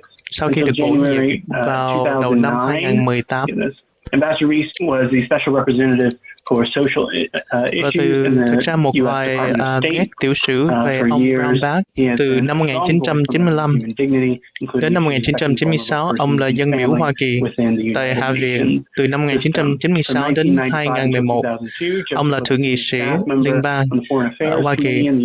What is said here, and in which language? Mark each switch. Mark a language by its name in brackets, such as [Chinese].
[Vietnamese] Sau khi được bổ nhiệm vào đầu năm 2018, [English] Ambassador Reese was the special representative for social issues. [Vietnamese] Thực ra một vài nét tiểu sử về ông Brownback. Từ năm 1995 đến năm 1996, ông là dân biểu Hoa Kỳ tại Hạ viện. Từ năm 1996 đến 2011, ông là thượng nghị sĩ liên bang ở Hoa Kỳ.